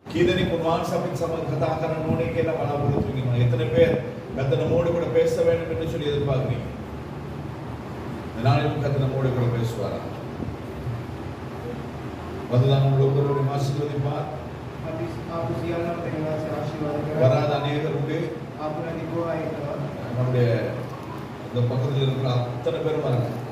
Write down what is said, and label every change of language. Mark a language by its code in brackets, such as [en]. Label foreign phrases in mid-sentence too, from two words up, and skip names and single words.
[si] කීදෙනෙක් උන්වහන්සේ සමග කතා කරන්න ඕනේ කියලා බලාපොරොත්තු වෙනවා. [ta] எத்தனை பேர் கர்த்தர் நம்மோடு கூட பேச வேண்டும் என்று சொல்லி எதிர்பார்க்கிறீங்க? நாளைக்கு கர்த்தர் நம்மோடு கூட பேசுவாரா? வந்ததான ஒவ்வொருவரையும் ஆசீர்வதிப்பார். வராத அநேகர் உண்டு. நம்முடைய இந்த பக்கத்தில் இருக்கிற அத்தனை பேரும் வராங்க.